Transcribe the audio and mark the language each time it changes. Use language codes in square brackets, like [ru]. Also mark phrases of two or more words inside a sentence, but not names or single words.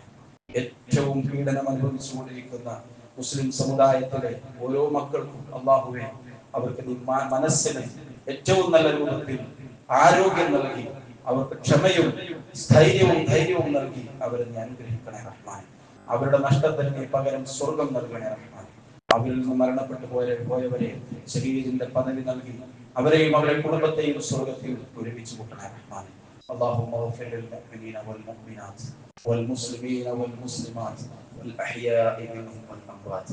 [ml] ഏറ്റവും പീഡനം അനുഭവിച്ചുകൊണ്ടിരിക്കുന്ന മുസ്ലിം സമുദായത്തിലെ ഓരോ മക്കൾക്കും അല്ലാഹുവേ, അവർക്ക് നീ മനസ്സിന് ഏറ്റവും നല്ല രൂപത്തിൽ ആരോഗ്യം നൽകി, അവർക്ക് ക്ഷമയും സ്ഥൈര്യവും ധൈര്യവും നൽകി അവരെ നീ അനുഗ്രഹിക്കണേ റഹ്മാനെ. അവരുടെ നഷ്ടത്തിന് നീ പകരം സ്വർഗം നൽകണേ റഹ്മാനെ. അവരിൽ നിന്ന് മരണപ്പെട്ടു പോയവരെ ശരീരത്തിന്റെ പദവി നൽകി അവരെയും അവരുടെ കുടുംബത്തെയും സ്വർഗത്തിൽ ഒരുമിച്ച് കൂട്ടണേ റഹ്മാനെ. [ar] اللهم اغفر للمؤمنين والمؤمنات والمسلمين والمسلمات والأحياء منهم والأموات.